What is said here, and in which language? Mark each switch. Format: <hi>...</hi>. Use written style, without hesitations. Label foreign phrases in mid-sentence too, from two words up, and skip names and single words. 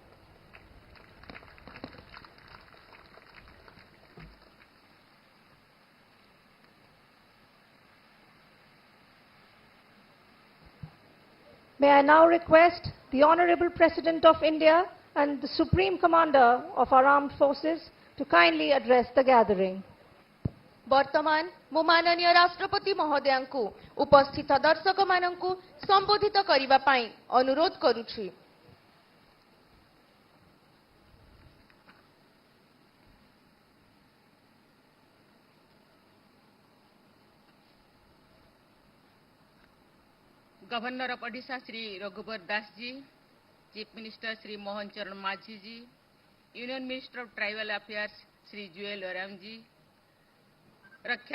<en>May I now request the Honorable President of India and the Supreme Commander of our Armed Forces to kindly address the gathering.</en> <or>ବର୍ତ୍ତମାନ ମୁଁ ମାନନୀୟ ରାଷ୍ଟ୍ରପତି ମହୋଦୟଙ୍କୁ ଉପସ୍ଥିତ ଦର୍ଶକମାନଙ୍କୁ ସମ୍ବୋଧିତ କରିବା ପାଇଁ ଅନୁରୋଧ କରୁଛି।</or> <en>Governor of Odisha श्री रघुवर दास जी, Chief Minister श्री मोहन चरण मांझी जी, Union Minister of Tribal Affairs श्री जुएल ओराम जी, रक्षा</en>